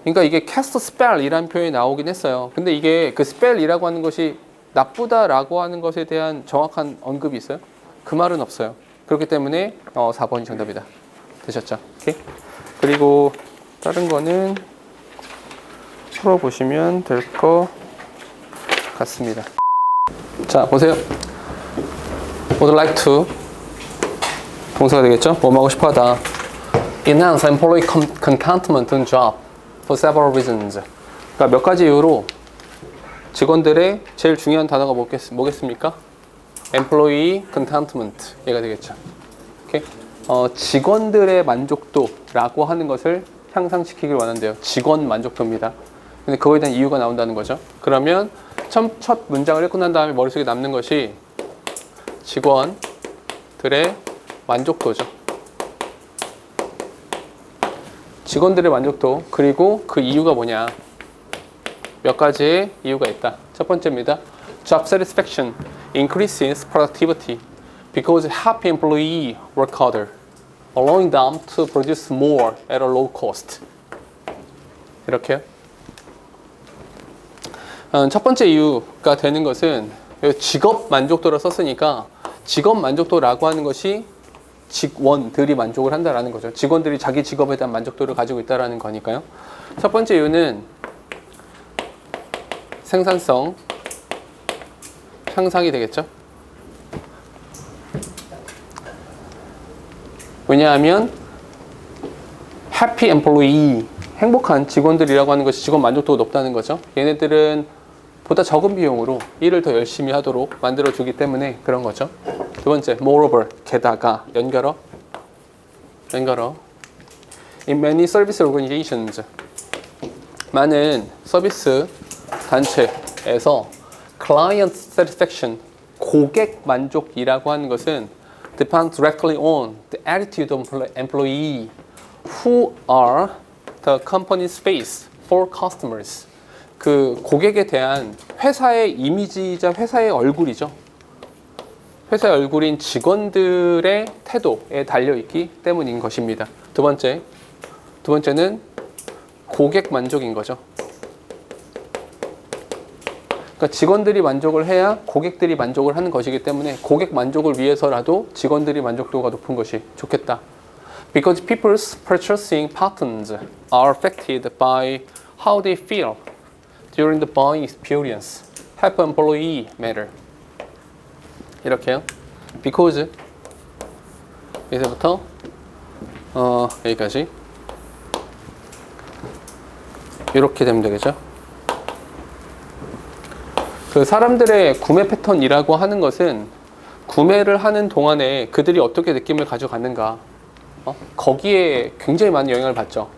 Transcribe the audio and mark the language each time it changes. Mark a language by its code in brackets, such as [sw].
[ko] 그러니까 이게 cast spell이라는 표현이 나오긴 했어요. 근데 이게 그 spell이라고 하는 것이 나쁘다라고 하는 것에 대한 정확한 언급이 있어요? 그 말은 없어요. 그렇기 때문에 4번이 정답이다. 되셨죠? 오케이. 그리고 다른 거는 풀어보시면 될 것 같습니다. 자, 보세요. [en] would like to 동사가 되겠죠? [ko] 뭐 하고 싶어 하다. [en] enhance employee contentment on job for several reasons. [ko] 그러니까 몇 가지 이유로 직원들의 제일 중요한 단어가 뭐겠습니까? employee contentment 얘가 되겠죠. 오케이? 직원들의 만족도라고 하는 것을 향상시키길 원한대요. 직원 만족도입니다. 근데 그거에 대한 이유가 나온다는 거죠. 그러면 첫 문장을 읽고 난 다음에 머릿속에 남는 것이 직원들의 만족도죠. 직원들의 만족도 그리고 그 이유가 뭐냐? 몇 가지의 이유가 있다. 첫 번째입니다. [en] Job satisfaction increases productivity because happy employee work harder, allowing them to produce more at a low cost. [ko] 이렇게요. 첫 번째 이유가 되는 것은 직업 만족도를 썼으니까 직업 만족도라고 하는 것이 직원들이 만족을 한다라는 거죠. 직원들이 자기 직업에 대한 만족도를 가지고 있다라는 거니까요. 첫 번째 이유는 생산성 향상이 되겠죠. [en] 왜냐하면 happy employee [ko] 행복한 직원들이라고 하는 것이 직원 만족도가 높다는 거죠. 얘네들은 보다 적은 비용으로 일을 더 열심히 하도록 만들어주기 때문에 그런 거죠. 두 번째, moreover, 게다가 연결어. [en] In many service organizations, [ko] 많은 서비스 단체에서 [en] client satisfaction, [ko] 고객 만족이라고 하는 것은 [en] depends directly on the attitude of employee who are the company's face for customers. [ko] 그 고객에 대한 회사의 이미지이자 회사의 얼굴이죠. 회사의 얼굴인 직원들의 태도에 달려있기 때문인 것입니다. 두 번째는 고객 만족인 거죠. 그러니까 직원들이 만족을 해야 고객들이 만족을 하는 것이기 때문에 고객 만족을 위해서라도 직원들이 만족도가 높은 것이 좋겠다. [en] Because people's purchasing patterns are affected by how they feel during the buying experience. Help employee matter. 이렇게요. [ko] Because 여기서부터 여기까지 이렇게 되면 되겠죠. 그 사람들의 구매 패턴이라고 하는 것은 구매를 하는 동안에 그들이 어떻게 느낌을 가져가는가, 거기에 굉장히 많은 영향을 받죠.